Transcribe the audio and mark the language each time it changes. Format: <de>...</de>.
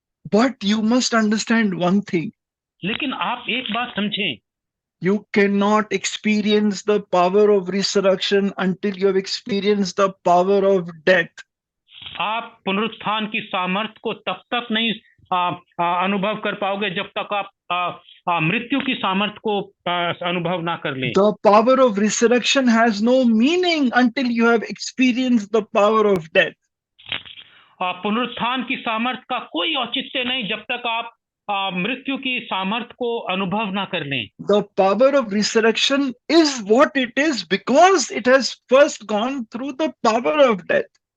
<en>But you must understand one thing.</en> <hi>लेकिन आप एक बात समझें।</hi> <en>You cannot experience the power of resurrection until you have experienced the power of death.</en> <hi>आप पुनरुत्थान की सामर्थ्य को तब तक नहीं अनुभव कर पाओगे जब तक आप मृत्यु की सामर्थ को अनुभव ना कर लें।</hi> <en>The power of resurrection has no meaning until you have experienced the power of death.</en> <hi>पुनरुत्थान की सामर्थ का कोई औचित्य नहीं जब तक आप मृत्यु की सामर्थ को अनुभव ना कर लें।</hi> <en>The power of resurrection is what it is because it has first gone through the power of death.</en>